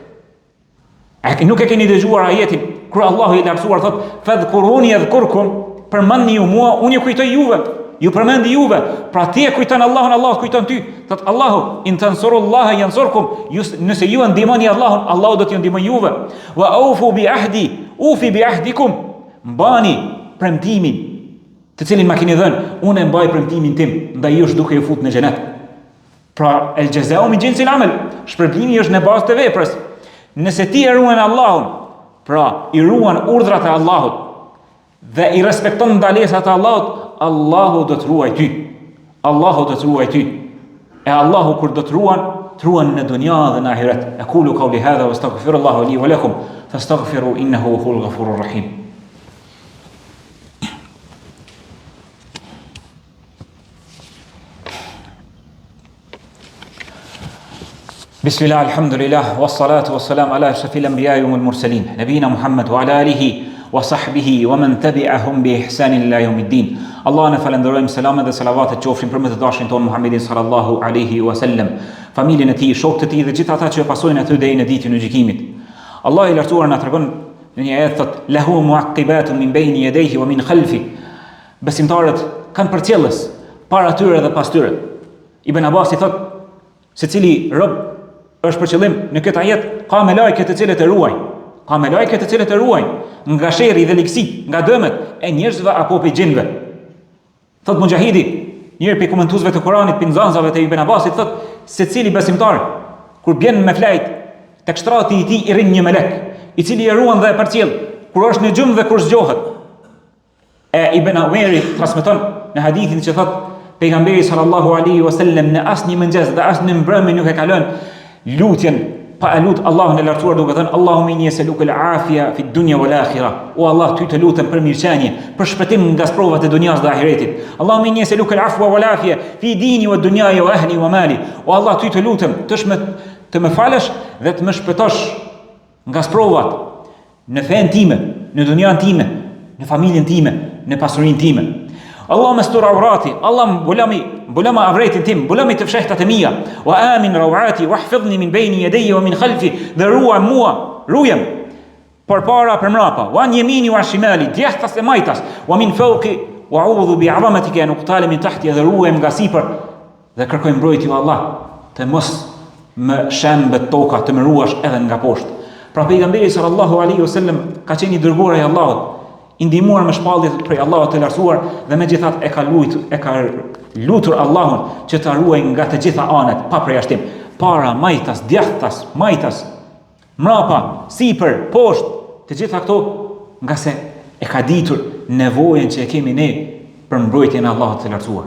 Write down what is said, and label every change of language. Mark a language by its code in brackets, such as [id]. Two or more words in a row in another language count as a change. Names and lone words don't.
[sq] Nuk e keni dëgjuar ajetin kur Allahu i lartësuar thot: [ar] "فاذكروني أذكركم", [sq] përmendni ju mua, unë ju kujtoj juve, ju përmendi juve. Pra ti e kujton Allahun, Allah kujton ty. Thot Allahu: [ar] "إن تنصروا الله ينصركم", [sq] nëse ju ndihmoni Allahun, Allahu do t'ju ndihmojë juve. [ar] "وأوفوا بعهدي أوف بعهدكم", [sq] mbani premtimin të cilin ma keni dhënë, unë e mbaj premtimin tim ndaj jush duke ju futur në xhenet. Pra [ar] الجزاء من جنس العمل, [sq] shpërblimi është në bazë të veprës. Nëse ti e ruan Allahun, pra i ruan urdhrat e Allahut dhe i respekton ndalesat e Allahut, Allahu do të ruaj ty. Allahu do të ruaj ty. E Allahu kur do të ruan në dunja dhe në ahiret. [ar] أقول قولي هذا وأستغفر الله لي ولكم فاستغفروا إنه هو الغفور الرحيم. بسم الله، الحمد لله، والصلاة والسلام على أشرف الأنبياء والمرسلين، نبينا محمد وعلى آله وصحبه ومن تبعهم بإحسان إلى يوم الدين. [sq] Allah në falenderojmë, selamet dhe salavatet qofshin për me të dashin tonë Muhammedin [ar] صلى الله عليه وسلم, [sq] familjen e tij, shokët e tij dhe gjithë ata që pasojnë atë deri në ditën e gjykimit. Allah i lartësuar na tregon në një ajet thot: [ar] "له معقبات من بين يديه ومن خلفه." [sq] Besimtarët kanë përcjellës para tyre dhe pas tyre. Ibn Abbas i thot: secili rob është për qëllim në këtë ajet ka me lajket të cilët e ruajnë. Ka me lajket të cilët e ruajnë nga sherri dhe ligësit, nga dëmet e njerëzve apo pe gjinve. Thot Mujahidi, njëri pe komentuesve të Kuranit, pe nxënësve të Ibn Abbasit, thot secili besimtar kur bjen me flajt tek shtrati i tij i rrin një melek, i cili e ruan dhe e përcjell kur është në gjumë dhe kur zgjohet. E Ibn Umeri transmeton në hadithin që thot pejgamberi [ar] صلى الله عليه وسلم [sq] në asnjë mëngjes dhe asnjë mbrëmje nuk e ka lënë lutjen pa e lut Allahun e lartësuar duke thënë: [ar] "اللهم إني أسألك العافية في الدنيا والآخرة." [sq] O Allah, ty të lutem për mirëqenie, për shpëtim nga provat e dunjas dhe ahiretit. [ar] "اللهم إني أسألك العفو والعافية في ديني ودنياي وأهلي ومالي." [sq] O Allah, ty të lutem të më falësh dhe të më shpëtosh nga provat në fen time, në dunjan time, në familjen time, në pasurinë time. Allah më [ar] استر عوراتي, [sq] Allah mbulama avretin tim, mbulami të fshehtat e mia, [ar] وآمن روعاتي واحفظني من بين يدي ومن خلفي, [sq] dhe ruaj mua, rujem përpara për mrapa, [ar] وعن يميني وشمالي, [sq] djathtas e majtas, [ar] ومن فوقي وأعوذ بعظمتك أن أغتال من تحتي, [sq] dhe ruaj nga sipër dhe kërkoj mbrojtje o Allah të mos më shembet toka, të më ruash edhe nga poshtë. Pra pejgamberi [ar] صلى الله عليه وسلم [sq] ka qenë i dërguar i Allahut, i ndihmuar me shpallje prej Allahut të lartësuar dhe megjithatë e ka lutur Allahun që ta ruaj nga të gjitha anët pa përjashtim, para, majtas, djathtas, majtas, mrapa, sipër, poshtë, të gjitha këto nga se e ka ditur nevojën që e kemi ne për mbrojtjen e Allahut të lartësuar.